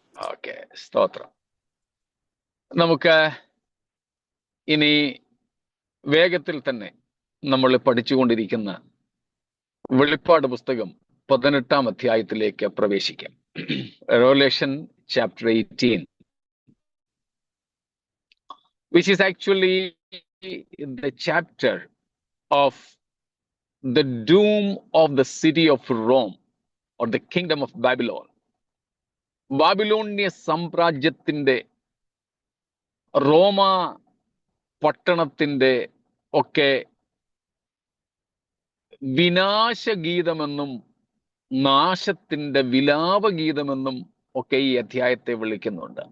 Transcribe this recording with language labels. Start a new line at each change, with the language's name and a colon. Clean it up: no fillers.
Malayalam: Okay, സ്തോത്രം. നമുക്ക് ഇനി വേഗത്തിൽ തന്നെ നമ്മൾ പഠിച്ചുകൊണ്ടിരിക്കുന്ന വെളിപ്പാട് പുസ്തകം 18-ാം അധ്യായത്തിലേക്ക് പ്രവേശിക്കാം.
English: Revelation chapter 18, which is actually the chapter of the doom of the city of Rome or the kingdom of Babylon.
Malayalam: ബാബിലോണ്യ സാമ്രാജ്യത്തിന്റെ, റോമ പട്ടണത്തിന്റെ ഒക്കെ വിനാശഗീതമെന്നും നാശത്തിന്റെ വിലാപഗീതമെന്നും ഒക്കെ ഈ അധ്യായത്തെ വിളിക്കുന്നുണ്ട്.